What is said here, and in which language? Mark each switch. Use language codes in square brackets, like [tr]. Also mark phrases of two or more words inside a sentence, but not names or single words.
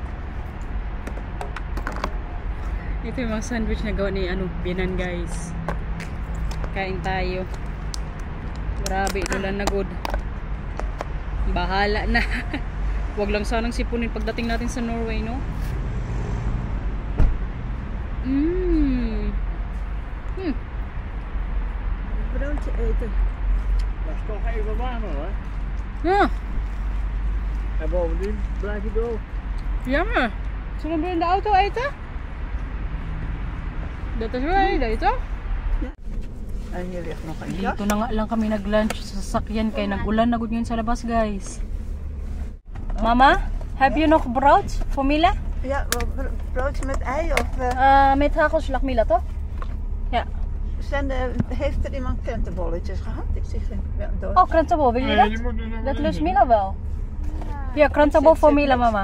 [tl] Ito yung mga sandwich na gawa ni Bianan guys. Kain tayo. Grabe, ulan na good. Bahala na. Huwag lang sanang sipunin pagdating natin sa Norway, no? [nl] Broodje eten. Dat is toch even warmer hoor. Ja. En bovendien blijf je droog. Jammer. Zullen we in de auto eten? Dat is wel dito. En hier ligt nog een jas. [tl] Dito na nga lang kami nag-lunch sa sasakyan kay nag-ulan na good ngayon sa labas, guys. [nl] Mama, heb je nog brood voor Mila? Ja, broodje met ei of... Met hagelslag Mila, toch? Ja. Heeft er iemand krentenbolletjes gehad? Ik zie geen doos. Oh, krentenbol, wil je dat? Dat lust Mila wel. Ja, krentenbol voor Mila, mama.